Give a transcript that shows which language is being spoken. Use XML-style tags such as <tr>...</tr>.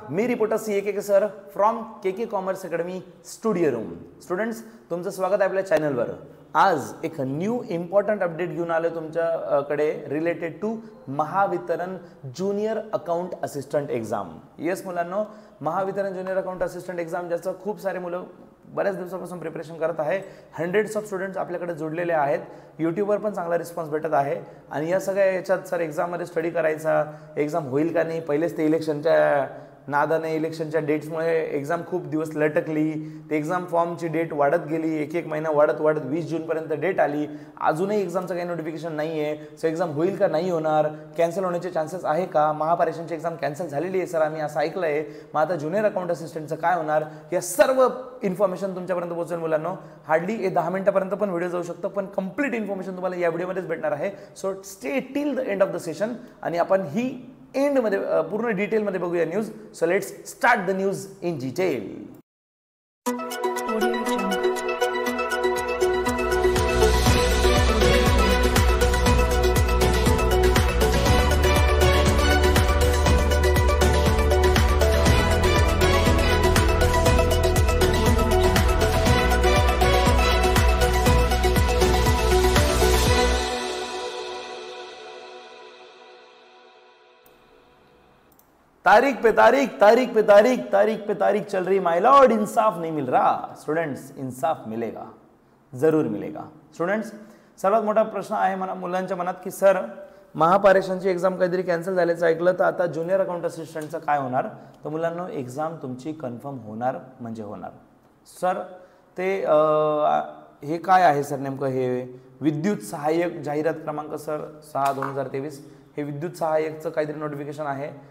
<en>मी reporter K sir from K commerce academy studio room.</en> <mr>Students, तुमचं स्वागत आहे आपल्या चॅनलवर. आज एक न्यू इम्पॉर्टंट अपडेट घेऊन आलो तुमच्याकडे related to Mahavitaran junior account assistant exam. Yes मुलांनो, Mahavitaran junior account assistant exam ज्याचं खूप सारे मुलं बऱ्याच दिवसापासून प्रिपरेशन करत आहे. हंड्रेड्स ऑफ स्टुडंट्स आपल्याकडे जोडलेले आहेत. यूट्यूबवर पण चांगला रिस्पॉन्स भेटत आहे. आणि या सगळ्या याच्यात सर एक्झाममध्ये स्टडी करायचा, एक्झाम होईल का नाही, पहिलेच ते इलेक्शनच्या नादाने, इलेक्शनच्या डेट्समुळे एक्झाम खूप दिवस लटकली. ते एक्झाम फॉर्मची डेट वाढत गेली, एक महिना वाढत 20 जूनपर्यंत डेट आली. अजूनही एक्झामचं काही नोटिफिकेशन नाही आहे. सो एक्झाम होईल का नाही होणार, कॅन्सल होण्याचे चान्सेस आहे का, महापरीक्षांची एक्झाम कॅन्सल झालेली आहे सर, आम्ही असं ऐकलं आहे. मग आता ज्युनियर अकाउंट असिस्टंटचं काय होणार, या सर्व इन्फॉर्मेशन तुमच्यापर्यंत पोहोचेल मुलांनो. हार्डली 10 मिनिटापर्यंत पण व्हिडिओ जाऊ शकतो, पण कंप्लीट इन्फॉर्मेशन तुम्हाला या व्हिडिओमध्येच भेटणार आहे.</mr> <en>so stay till the end of the session</en> <mr>आणि आपण ही एंड मध्ये पूर्ण डिटेल मध्ये बघूया news.</mr> <en>So let's start the news in detail.</en> <hi>तारीख पे तारीख चल रही माय लॉर्ड, इंसाफ नहीं मिल रहा. स्टूडेंट्स, इंसाफ मिलेगा, जरूर मिलेगा.</hi> <mr>स्टूडेंट्स, सर्वात मोठा प्रश्न आहे मुलांच्या मनात की सर महापरीक्षांची एक्झाम काहीतरी कॅन्सल झाल्याचं ऐकलं, तर आता ज्युनियर अकाउंट असिस्टंटचं काय होणार. तर मुलांनो, एक्झाम तुमची कन्फर्म होणार म्हणजे होणार. सर ते हे काय आहे सर नेमकं, हे विद्युत सहाय्यक जाहिरात क्रमांक सर 6/2023, हे विद्युत सहाय्यकचं काहीतरी नोटिफिकेशन आहे.</mr>